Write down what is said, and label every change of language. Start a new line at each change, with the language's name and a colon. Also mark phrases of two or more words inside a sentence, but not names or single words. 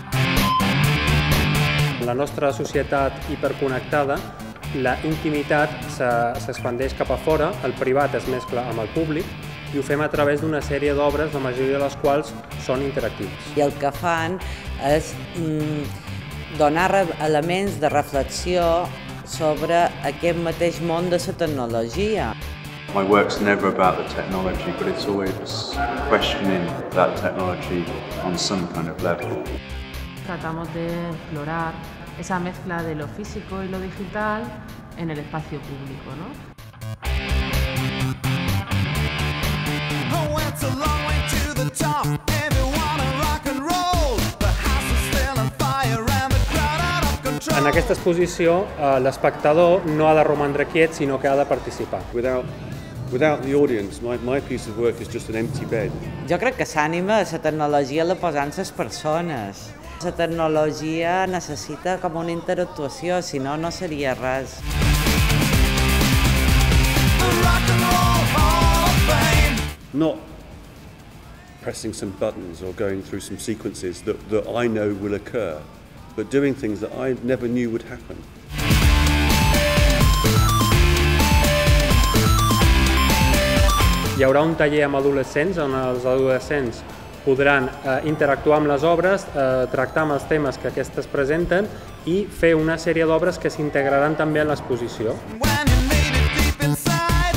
Catalan: En la nostra societat hiperconnectada, la intimitat s'expandeix cap a fora, el privat es mescla amb el públic i ho fem a través d'una sèrie d'obres, la majoria de les quals són interactives. I el que fan és donar elements de reflexió sobre aquest mateix món de la tecnologia.
English: My work's never about the technology, but it's always questioning that technology on some kind of level.
Spanish: Tratamos de explorar esa mezcla de lo físico y lo digital en el espacio público, ¿no?
Catalan: En aquesta exposició, l'espectador no ha de romandre quiet, sinó que ha de participar.
English: Without the audience, my piece of work is just an empty bed.
Catalan: Jo crec que s'ànima a la tecnologia la posant les persones. La tecnologia necessita com una interactuació, si no, no seria res.
English: Not pressing some buttons or going through some sequences that I know will occur, but doing things that I never knew would happen.
Catalan: Hi haurà un taller amb adolescents on els adolescents podran interactuar amb les obres, tractar amb els temes que aquestes presenten i fer una sèrie d'obres que s'integraran també en l'exposició.